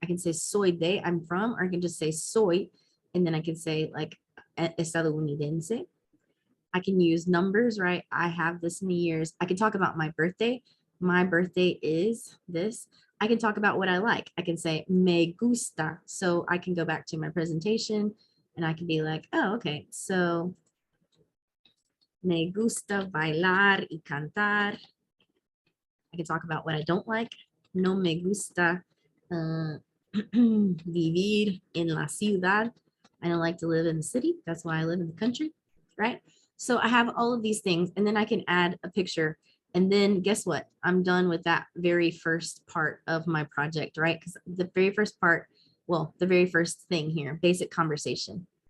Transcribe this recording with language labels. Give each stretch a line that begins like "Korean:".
English: I can say
Spanish: soy de,
English: I'm from, or I can just say soy, and then I can say like estadounidense. I can use numbers, right? I have this many years. I can talk about my birthday. My birthday is this. I can talk about what I like. I can say
Spanish: me gusta.
English: So I can go back to my presentation and I can be like, oh, okay.
Spanish: So me gusta bailar y cantar.
English: I can talk about what I don't like.
Spanish: No me gusta vivir en la ciudad.
English: I don't like to live in the city. That's why I live in the country, right? So I have all of these things and then I can add a picture and then guess what? I'm done with that very first part of my project, right? Because the very first part, well, the very first thing here, basic conversation.